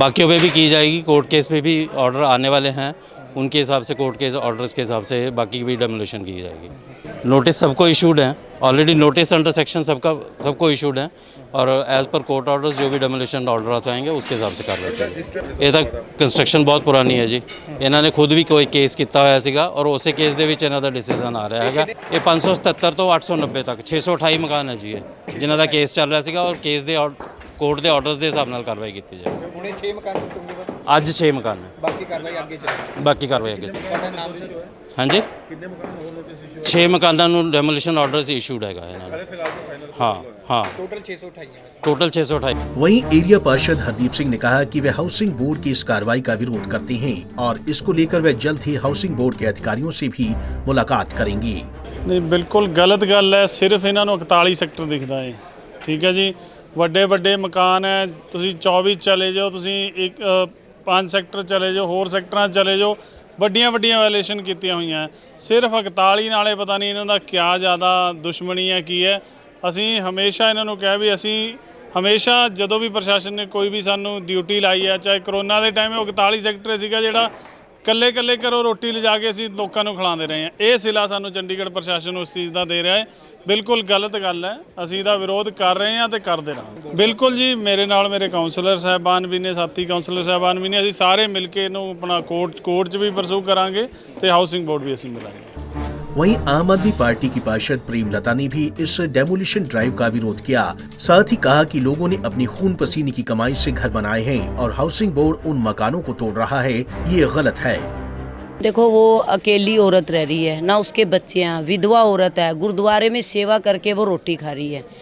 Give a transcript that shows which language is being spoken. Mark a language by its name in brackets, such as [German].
[Hindi] बाकियों पे भी की जाएगी, कोर्ट केस पे भी ऑर्डर आने वाले हैं, उनके हिसाब से कोर्ट के ऑर्डर्स के हिसाब से बाकी की भी डेमोलिशन की जाएगी। नोटिस सबको इशूड हैं, ऑलरेडी नोटिस अंडर सेक्शन सबको इशूड हैं और एज पर कोर्ट ऑर्डर्स जो भी डेमोलिशन ऑर्डर आएंगे उसके हिसाब से कार्रवाई करेंगे। ये तक कंस्ट्रक्शन बहुत पुरानी है जी, इन्होंने खुद भी कोई केस किया होया सीगा और उस केस [Punjabi] ਦੇ ਵਿੱਚ ਇਹਨਾਂ ਦਾ ਡਿਸੀਜਨ ਆ ਰਿਹਾ ਹੈਗਾ। ਇਹ 577 ਤੋਂ 890 ਤੱਕ 628 ਮਕਾਨ ਹੈ ਜੀ ਇਹ, ਜਿਨ੍ਹਾਂ ਦਾ ਕੇਸ ਚੱਲ ਰਿਹਾ ਸੀਗਾ ਔਰ ਕੇਸ ਦੇ ਕੋਰਟ ਦੇ ਆਰਡਰਸ ਦੇ ਹਿਸਾਬ ਨਾਲ ਕਾਰਵਾਈ ਕੀਤੀ ਜਾਏ। ਹੁਣੇ 6 ਮਕਾਨ ਟੁੱਟੇ ਬਸ, ਅੱਜ 6 ਮਕਾਨ ਨੇ, ਬਾਕੀ ਕਾਰਵਾਈ ਅੱਗੇ ਚੱਲੇਗੀ। ਬਾਕੀ ਕਾਰਵਾਈ ਅੱਗੇ ਹਾਂਜੀ, ਕਿੰਨੇ ਮਕਾਨ ਹੋਰ ਨੋਟਿਸ ਇਸ਼ੂ 6 ਮਕਾਨਾਂ ਨੂੰ ਡੈਮੋਲੀਸ਼ਨ ਆਰਡਰਸ ਇਸ਼ੂਡ ਹੈਗਾ ਇਹਨਾਂ ਨੂੰ। [Hindi] हाँ, टोटल 628। वहीं एरिया पार्षद हरदीप सिंह ने कहा कि वे हाउसिंग बोर्ड की इस कार्रवाई का विरोध करते हैं और इसको लेकर वे जल्द ही हाउसिंग बोर्ड के अधिकारियों से भी मुलाकात करेंगे। नहीं, बिल्कुल गलत गल है, सिर्फ इन्होंने 41 सेक्टर दिखता है। [Punjabi] ठीक है जी, ਵੱਡੇ ਵੱਡੇ ਮਕਾਨ ਹੈ, ਤੁਸੀਂ 24 ਚਲੇ ਜਾਓ, ਤੁਸੀਂ 5 ਸੈਕਟਰ ਚਲੇ ਜਾਓ, ਹੋਰ ਸੈਕਟਰਾਂ ਚਲੇ ਜਾਓ, ਵੱਡੀਆਂ ਵਾਇਲੇਸ਼ਨ ਕੀਤੀਆਂ ਹੋਈਆਂ। ਸਿਰਫ 41 ਨਾਲੇ ਪਤਾ ਨਹੀਂ ਇਹਨਾਂ ਦਾ ਕਿਆ ਜ਼ਿਆਦਾ ਦੁਸ਼ਮਣੀ ਹੈ ਕੀ ਹੈ। ਅਸੀਂ ਹਮੇਸ਼ਾ ਇਹਨਾਂ ਨੂੰ ਕਿਹਾ ਵੀ ਅਸੀਂ ਹਮੇਸ਼ਾ ਜਦੋਂ ਵੀ ਪ੍ਰਸ਼ਾਸਨ ਨੇ ਕੋਈ ਵੀ ਸਾਨੂੰ ਡਿਊਟੀ ਲਾਈ ਹੈ, ਚਾਹੇ ਕਰੋਨਾ ਦੇ ਟਾਈਮ 41 ਸੈਕਟਰ ਸੀਗਾ ਜਿਹੜਾ ਕੱਲੇ ਕੱਲੇ ਘਰੋਂ ਰੋਟੀ ਲਿਜਾ ਕੇ ਅਸੀਂ ਲੋਕਾਂ ਨੂੰ ਖਿਲਾਉਂਦੇ ਰਹੇ ਹਾਂ। ਇਹ ਸਿਲਾ ਸਾਨੂੰ ਚੰਡੀਗੜ੍ਹ ਪ੍ਰਸ਼ਾਸਨ ਉਸ ਚੀਜ਼ ਦਾ ਦੇ ਰਿਹਾ ਹੈ। ਬਿਲਕੁਲ ਗਲਤ ਗੱਲ ਹੈ। ਅਸੀਂ ਇਹਦਾ ਵਿਰੋਧ ਕਰ ਰਹੇ ਹਾਂ ਤੇ ਕਰਦੇ ਰਹਾਂਗੇ। ਬਿਲਕੁਲ ਜੀ, ਮੇਰੇ ਨਾਲ ਮੇਰੇ ਕਾਉਂਸਲਰ ਸਾਹਿਬਾਨ ਵੀ ਨੇ, ਸਾਥੀ ਕਾਉਂਸਲਰ ਸਾਹਿਬਾਨ ਵੀ ਨੇ। ਅਸੀਂ ਸਾਰੇ ਮਿਲ ਕੇ ਇਹਨੂੰ ਆਪਣਾ ਕੋਰਟ 'ਚ ਵੀ ਪਰਸੂ ਕਰਾਂਗੇ ਤੇ ਹਾਊਸਿੰਗ ਬੋਰਡ ਵੀ ਅਸੀਂ ਮਿਲਾਂਗੇ। [Hindi] वहीं आम आदमी पार्टी की पार्षद प्रेमलता ने भी इस डेमोलिशन ड्राइव का विरोध किया। साथ ही कहा कि लोगों ने अपनी खून पसीने की कमाई से घर बनाए हैं और हाउसिंग बोर्ड उन मकानों को तोड़ रहा है, ये गलत है। देखो, वो अकेली औरत रह रही है, ना उसके बच्चे हैं, विधवा औरत है, गुरुद्वारे में सेवा करके वो रोटी खा रही है।